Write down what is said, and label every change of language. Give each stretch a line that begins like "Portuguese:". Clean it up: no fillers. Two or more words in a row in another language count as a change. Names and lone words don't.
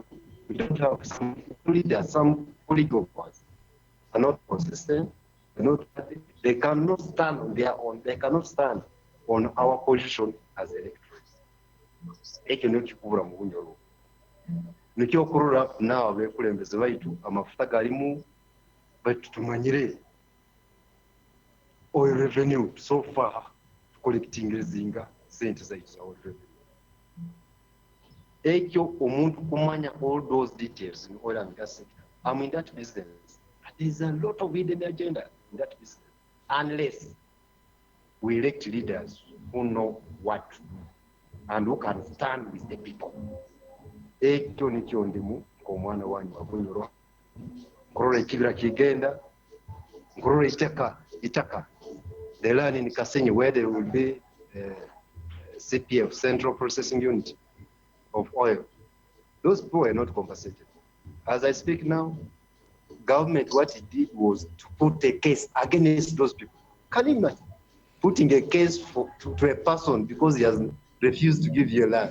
English: We don't have some leaders, some oligarchs are not consistent, they cannot stand on their own, they cannot stand on our position as electors.
Nyoro: Nikyokurura now abekulembeze baitu amafuta galimu baitu tumanyire
English: oil revenue so far collecting
Nyoro: zinga sente zaitu za
English: oil revenue.
Nyoro: Ekyo omuntu kumanya
English: all those details in oil and gas sector. I'm in that business. There's a lot of hidden agenda in that business. Unless we elect leaders who know what to do and who can stand with the people.
Nyoro: Ekyo nikyo ndimu omwana wanyu wabunyoro. Nkurora ekibira kigenda. Nkurora itaka.
English: The land in Kasigwa where there will be CPF, Central Processing Unit of oil. Those people were not compensated. As I speak now, government, what it did was to put a case against those people. Can you imagine putting a case to a person because he has refused to give you land?